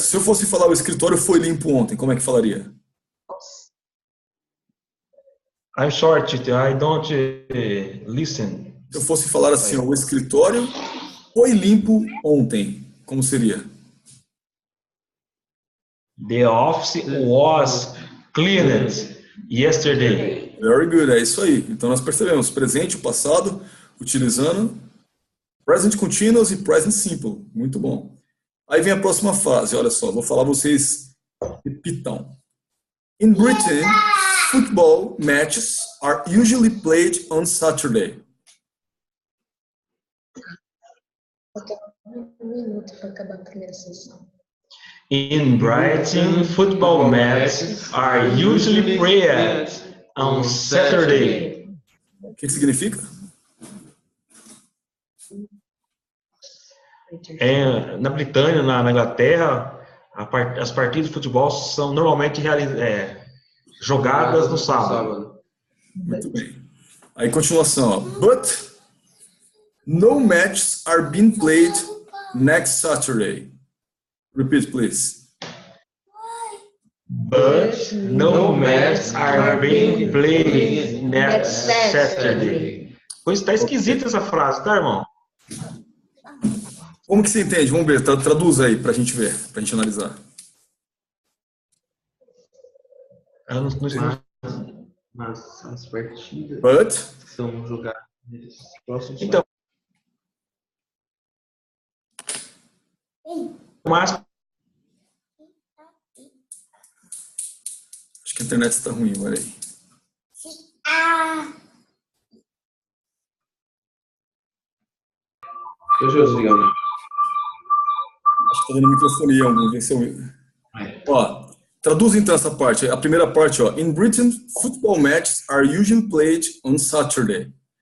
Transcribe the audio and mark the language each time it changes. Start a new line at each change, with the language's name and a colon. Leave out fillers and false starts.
Portuguese: Se eu fosse falar o escritório foi limpo ontem, como é que falaria?
English: I'm short, I don't listen.
Portuguese: Se eu fosse falar assim, ó, o escritório foi limpo ontem, como seria?
English: The office was cleaned yesterday. Very good,
Portuguese: é isso aí. Então nós percebemos presente, o passado, utilizando present continuous e present simple. Muito bom. Aí vem a próxima fase, olha só, vou falar, vocês repitam.
English: In Britain, football matches are usually played on Saturday.
Portuguese: Um minuto para acabar a primeira sessão.
English: In Brighton, football matches are usually played on Saturday.
Portuguese: O que significa? Na Britânia, na Inglaterra, as partidas de futebol são normalmente jogadas no sábado. Muito bem. Aí, continuação. Ó.
English: But no matches are being played next Saturday. Repeat, please. But no matches are being played next Saturday.
Portuguese: Pois tá esquisita essa frase, tá, irmão? Como que você entende? Vamos ver, traduz aí pra gente ver, pra gente analisar. Eu não sei. Mas as partidas
English: But,
Portuguese: são jogadas nesses próximos Então, mas acho que a internet está ruim, olha aí. Deixa eu desligar. Acho que tá dando microfonia, vamos ver se eu... Ó, traduz então essa parte. A primeira parte, ó.
English: In Britain, football matches are usually played on Saturday.